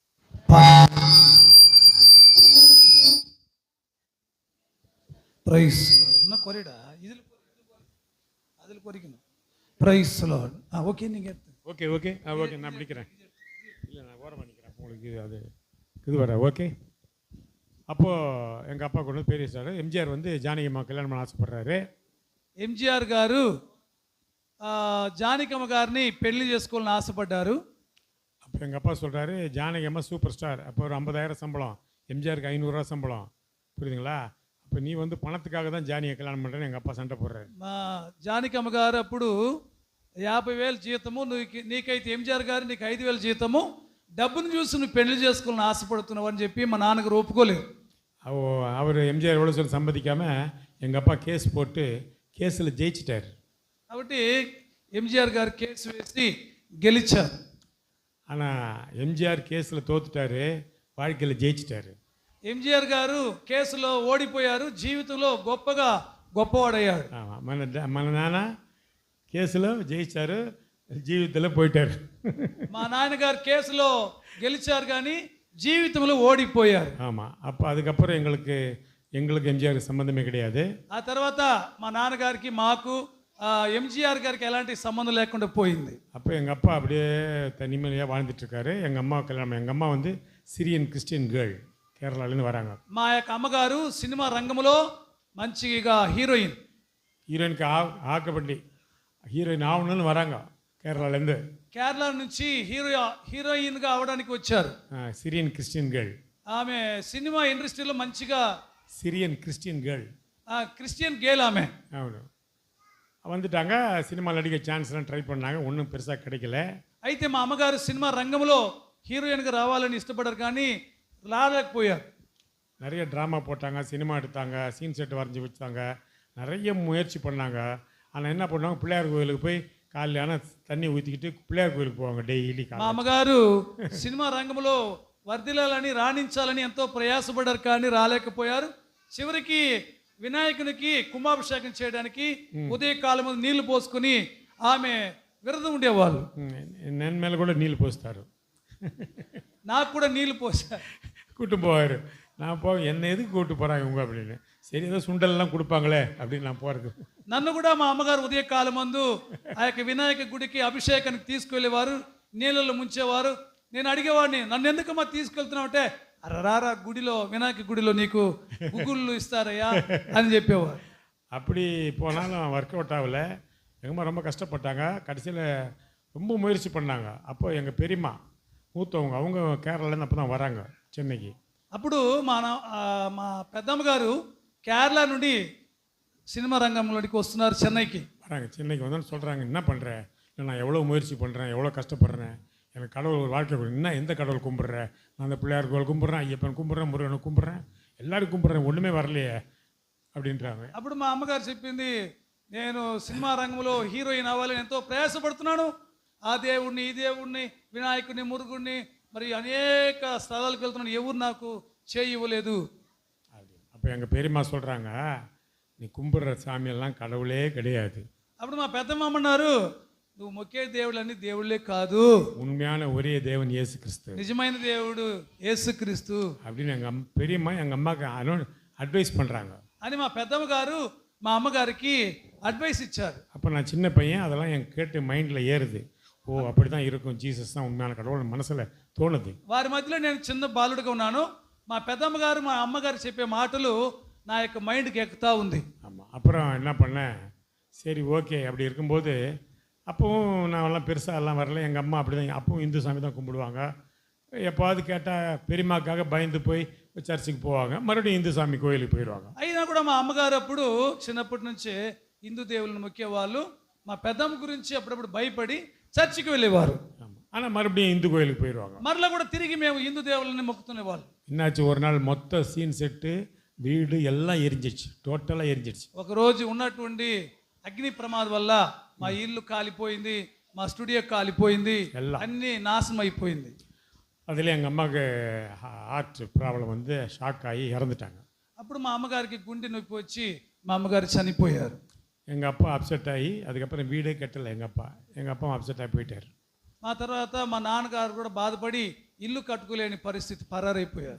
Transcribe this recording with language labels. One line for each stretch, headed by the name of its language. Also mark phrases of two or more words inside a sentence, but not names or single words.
Tamil: பிரைஸ் இன்னும் குறைடா, அதில் குறைக்கணும்.
English: Praise Lord.
Tamil: ஓகே, நீங்கள்
English: okay okay okay
Tamil: நான் பிடிக்கிறேன். இல்லை, நான் ஓரம் பண்ணிக்கிறேன் உங்களுக்கு. அது இது வர ஓகே. அப்போது எங்கள் அப்பா கொண்டு பெரிய சார் எம்ஜிஆர் ஜானகியம்மா கல்யாணம் பண்ண ஆசைப்படுறாரு.
Telugu: ఎంజీఆర్ గారు జానకమ్మ గారిని పెళ్లి చేసుకోవాలని ఆశపడ్డారు.
Tamil: அப்போ எங்கள் அப்பா சொல்கிறாரு, ஜானகியம்மா
English: super star,
Tamil: அப்போ ஒரு 50,000 சம்பளம், எம்ஜிஆருக்கு 500 ரூபா சம்பளம், புரியுதுங்களா? இப்போ நீ பணத்துக்காக தான் ஜானியை கல்யாணம் பண்ணுறேன்னு எங்கள் அப்பா சண்டை போடுறாரு.
Telugu: మా జానకమ్మ గారు అప్పుడు 50,000 జీతము, నీకైతే ఎంజీఆర్ గారు నీకు 5,000 జీతము, డబ్బును చూసి నువ్వు పెళ్లి చేసుకోవాలని ఆశపడుతున్నావు అని చెప్పి మా నాన్నగారు ఒప్పుకోలేదు.
Tamil: அவர் எம்ஜிஆர் எவ்வளோ சொல்லி சம்மதிக்காமல் எங்கள் அப்பா கேஸ் போட்டு கேஸில் ஜெயிச்சிட்டார்.
Telugu: కాబట్టి ఎంజీఆర్ గారు కేసు వేసి గెలిచారు.
Tamil: ஆனால் எம்ஜிஆர் கேஸில் தோத்துட்டாரு, வாழ்க்கையில் ஜெயிச்சிட்டாரு.
Telugu: ఎంజీఆర్ గారు కేసులో ఓడిపోయారు, జీవితంలో గొప్పవాడయ్యాడు. మన నాన్న కేసులో జయించారు, జీవితంలో పోయిటారు. మా నాన్నగారు కేసులో గెలిచారు కానీ జీవితంలో ఓడిపోయారు.
Tamil: ஆமாம். அப்போ அதுக்கப்புறம் எங்களுக்கு எம்ஜிஆருக்கு சம்மந்தமே கிடையாது.
Telugu: ఆ తర్వాత మా నాన్నగారికి మాకు ఎంజీఆర్ గారికి ఎలాంటి సంబంధం లేకుండా పోయింది.
Tamil: அப்போ எங்கள் அப்பா அப்படியே தனிமையாக வாழ்ந்துட்டுருக்காரு. எங்கள் அம்மா கல்யாணம், எங்கள் அம்மா
English: Syrian Christian girl,
Tamil: கேரளாலேருந்து வராங்க.
Telugu: మా యొక్క అమ్మగారు సినిమా రంగంలో మంచిగా హీరోయిన్కి
Tamil: ஆக்கப்பட்டி ஹீரோயின் ஆவணும்னு வராங்க கேரளாலேருந்து.
Telugu: కేరళ నుంచి హీరోయిన్గా అవడానికి వచ్చారు.
English: Syrian Christian girl.
Telugu: ఆమె సినిమా ఇండస్ట్రీలో మంచిగా
English: Syrian Christian girl, Christian girl ఆమె.
Telugu: అవును,
Tamil: வந்துட்டாங்க. சினிமா நடிக்க சான்ஸ்லாம் ட்ரை பண்ணாங்க, ஒன்றும் பெருசாக கிடைக்கல.
Telugu: అయితే మా అమ్మగారు సినిమా రంగంలో హీరోయిన్గా రావాలని ఇష్టపడ్డారు కానీ రాలేకపోయారు.
Tamil: நிறைய ட்ராமா போட்டாங்க, சினிமா எடுத்தாங்க,
English: scene set
Tamil: வரைஞ்சி வச்சாங்க, நிறைய முயற்சி பண்ணாங்க. ஆனால் என்ன பண்ணுவாங்க, பிள்ளையார் கோயிலுக்கு போய் காலையான தண்ணி ஊற்றிக்கிட்டு பிள்ளையார் கோயிலுக்கு போவாங்க டெய்லி.
Telugu: మా అమ్మగారు సినిమా రంగంలో వర్ధిల్లాలని రాణించాలని ఎంతో ప్రయాసపడ్డారు కానీ రాలేకపోయారు. చివరికి వినాయకునికి కుంభాభిషేకం చేయడానికి ఉదయకాలం నీళ్లు పోసుకుని ఆమె విరదం ఉండేవాళ్ళు.
Tamil: நேனு மேலே கூட நீள்ளு போஸ்தாரு,
Telugu: నాకు కూడా నీళ్లు పోసారు,
Tamil: கூட்டு போவார். நான் என்ன எதுக்கு கூப்பிட்டு போகிறாங்க இவங்க அப்படின்னு. சரி, ஏதோ சுண்டல்லாம் கொடுப்பாங்களே அப்படின்னு நான் போகிறது.
Telugu: నన్ను కూడా మా అమ్మగారు ఉదయకాలం మందు ఆ యొక్క వినాయక గుడికి అభిషేకానికి తీసుకువెళ్ళేవారు, నీళ్ళలో ముంచేవారు. నేను అడిగేవాడిని, నన్ను ఎందుకమ్మా తీసుకెళ్తున్నావు అంటే, అరరారా గుడిలో వినాయక గుడిలో నీకు గుగ్గుళ్ళు ఇస్తారయ్యా అని చెప్పేవారు.
Tamil: அப்படி போனாலும்
English: work out
Tamil: ஆகல. எங்கம்மா ரொம்ப கஷ்டப்பட்டாங்க. கடைசியில் ரொம்ப முயற்சி பண்ணாங்க. அப்போ எங்கள் பெரியம்மா மூத்தவங்க, அவங்க கேரளாலேருந்து அப்போ தான் வராங்க சென்னைக்கு.
Telugu: అప్పుడు మా పెద్దమ్మ గారు కేరళ నుండి సినిమా రంగంలోకి వస్తున్నారు, చెన్నైకి
Tamil: வராங்க. சென்னைக்கு வந்து சொல்கிறாங்க, என்ன பண்ணுறேன், நான் எவ்வளோ முயற்சி பண்ணுறேன், எவ்வளோ கஷ்டப்படுறேன், எனக்கு கடவுள் ஒரு வாழ்க்கை கொடுங்க. என்ன எந்த கடவுள் கும்பிட்ற? நான் அந்த பிள்ளையார் கோவில் கும்பிட்றேன், ஐயப்பன் கும்பிட்றேன், முருகனை கும்பிட்றேன், எல்லாரும் கும்பிட்றேன், ஒன்றுமே வரலையே அப்படின்றாங்க.
Telugu: అప్పుడు మా అమ్మగారు చెప్పింది, నేను సినిమా రంగంలో హీరోయిన్ అవ్వాలని ఎంతో ప్రయాసపడుతున్నాను. ఆ దేవుణ్ణి, ఈ దేవుణ్ణి, వినాయకుడిని, మురుగుడిని, మరి అనేక స్థలాలకు వెళ్తున్నాను, ఎవరు నాకు చేయి ఇవ్వలేదు.
Tamil: அப்போ எங்கள் பெரியம்மா சொல்கிறாங்க, நீ கும்பிட்ற சாமியெல்லாம் கடவுளே கிடையாது.
Telugu: అప్పుడు మా పెద్దమ్మ అన్నారు, నువ్వు మొక్కే దేవుళ్ళని దేవుళ్ళే కాదు,
Tamil: உண்மையான ஒரே தேவன் இயேசு கிறிஸ்து
Telugu: నిజమైన దేవుడు యేసుక్రీస్తు
Tamil: அப்படின்னு எங்கள் பெரியம்மா எங்கள் அம்மாவுக்கு அட்வைஸ் பண்ணுறாங்க.
Telugu: అని మా పెద్దమ్మ గారు మా అమ్మగారికి అడ్వైస్ ఇచ్చారు.
Tamil: அப்போ நான் சின்ன பையன், அதெல்லாம் எனக்கு கேட்டு மைண்டில் ஏறுது. ஓ அப்படி தான் இருக்கும், ஜீசஸ் தான் உண்மையான கடவுள் மனசில் தோணுது.
Telugu: వారి మధ్యలో నేను చిన్న బాలుడిగా ఉన్నాను. మా పెద్దమ్మ గారు మా అమ్మగారు చెప్పే మాటలు నా యొక్క మైండ్కి ఎక్కుతా ఉంది.
Tamil: ஆமாம். அப்புறம் என்ன பண்ணேன், சரி ஓகே அப்படி இருக்கும்போது அப்பவும் நான் எல்லாம் பெருசாக எல்லாம் வரல. எங்கள் அம்மா அப்படி தான், அப்பவும் இந்து சாமி தான் கும்பிடுவாங்க. எப்போது கேட்டால் பெரியம்மாக்காக பயந்து போய் சர்ச்சுக்கு போவாங்க, மறுபடியும் இந்து சாமி கோயிலுக்கு போயிடுவாங்க.
Telugu: అయినా కూడా మా అమ్మగారు అప్పుడు చిన్నప్పటి నుంచే హిందూ దేవుళ్ళని మొక్కేవాళ్ళు. మా పెద్దమ్మ గురించి అప్పుడప్పుడు భయపడి చర్చికి వెళ్ళేవారు.
Tamil: ஆமாம். ஆனால் மறுபடியும் இந்து கோயிலுக்கு போயிடுவாங்க.
Telugu: మరలా కూడా తిరిగి మేము హిందూ దేవుళ్ళని మొక్కుతునేవాళ్ళు.
Tamil: என்னாச்சு, ஒரு நாள் மொத்த
English: scene set
Tamil: வீடு எல்லாம் எரிஞ்சிடுச்சு, டோட்டலாக எரிஞ்சிடுச்சு.
Telugu: ఒకరోజు ఉన్నటువంటి అగ్ని ప్రమాదం వల్ల మా ఇల్లు కాలిపోయింది, మా స్టూడియో కాలిపోయింది, అన్ని నాశనం అయిపోయింది.
Tamil: அதில் எங்கள் அம்மாவுக்கு
English: heart problem
Tamil: வந்து ஷாக் ஆகி இறந்துட்டாங்க. అప్పుడు మా అమ్మగారికి గుండె నొప్పి వచ్చి మా అమ్మగారు చనిపోయారు. எங்கள் அப்பா அப்செட் ஆகி அதுக்கப்புறம் வீடே கட்டலை. எங்கள் அப்பா அப்செட் ஆகி போயிட்டார்.
Telugu: మా తర్వాత మా నాన్నగారు కూడా బాధపడి ఇల్లు కట్టుకోలేని పరిస్థితి, పరారైపోయారు.